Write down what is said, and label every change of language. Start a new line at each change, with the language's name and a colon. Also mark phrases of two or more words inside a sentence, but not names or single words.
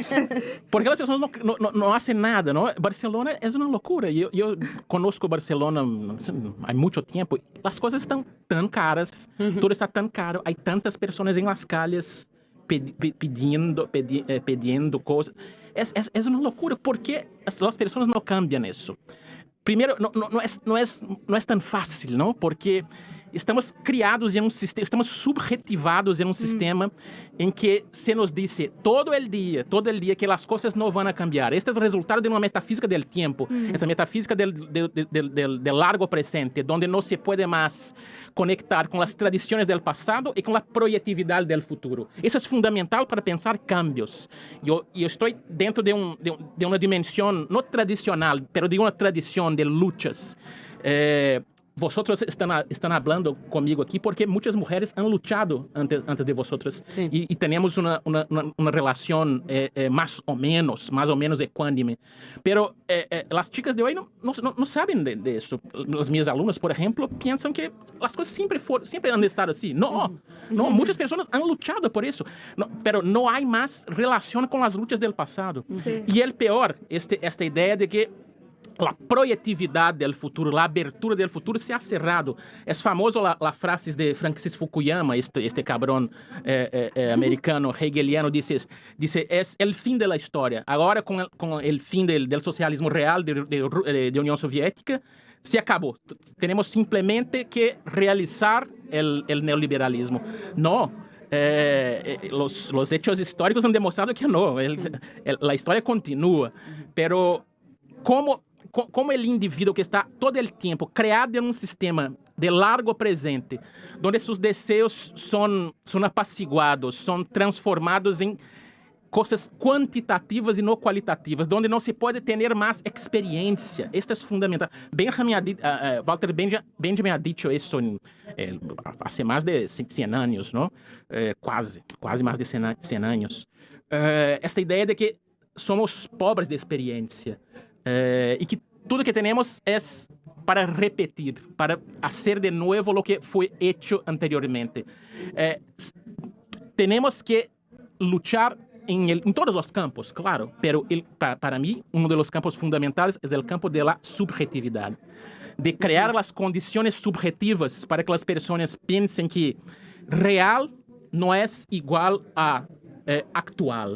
Spanish: por qué las personas no hacen nada, ¿no? Barcelona es una locura. Yo conozco Barcelona hay mucho tiempo. Las cosas están tan caras, todo está tan caro, hay tantas personas en las calles pidiendo cosas. Es una locura. ¿Por qué las personas no cambian eso?
Portuguese: Primeiro, não é tão fácil, não? Porque estamos criados em sistema, estamos subjetivados em sistema em que se nos diz
Spanish: todo el dia
Portuguese: que as coisas não vão cambiar. Este é o resultado de uma metafísica del tempo, essa metafísica
Spanish: del largo presente,
Portuguese: onde não se pode mais conectar com as tradições del passado e com a proyectividade
Spanish: del futuro.
Portuguese: Isso é fundamental para pensar cambios. Eu estou dentro de uma dimensão não tradicional, mas de uma tradição de lutas.
Spanish: Vosotros están hablando conmigo aquí porque muchas mujeres han luchado antes de vosotros. Sí. Y tenemos una relación más o menos ecuánime. Pero las chicas de hoy no saben de eso. Las mías alumnas, por ejemplo, piensan que las cosas siempre han de estar así. No, muchas personas han luchado por eso. Pero no hay más relación con las luchas del pasado. Sí. Y el peor, esta idea de que
Portuguese: a proyectividade do futuro,
Spanish: a abertura do futuro se ha cerrado.
Portuguese: É famoso a frase
Spanish: de Francis Fukuyama, este cabrón americano, hegeliano, dice es el fin de la historia.
Portuguese: Agora, com
Spanish: el fin del socialismo real
Portuguese: de União Soviética, se acabou.
Spanish: Tenemos simplemente que realizar el neoliberalismo. No. Los hechos históricos han demostrado que no. La historia continúa. Pero como
Portuguese: o indivíduo que está todo o tempo criado em sistema de largo presente, onde seus desejos são apaciguados, são transformados em coisas quantitativas e não qualitativas, onde não se pode ter mais experiência. Isto é fundamental. Walter Benjamin
Spanish: ha dicho
Portuguese: isso há mais de 100 anos, não? Quase mais de 100 anos. Esta ideia de que somos pobres de experiência. E que tudo que temos é para repetir, para
Spanish: hacer de nuevo lo que fue hecho anteriormente. Tenemos que luchar en todos los campos, claro, pero para mí uno de los campos fundamentales es el campo de la subjetividad, de crear las condiciones subjetivas para que las personas piensen que real no es igual a actual.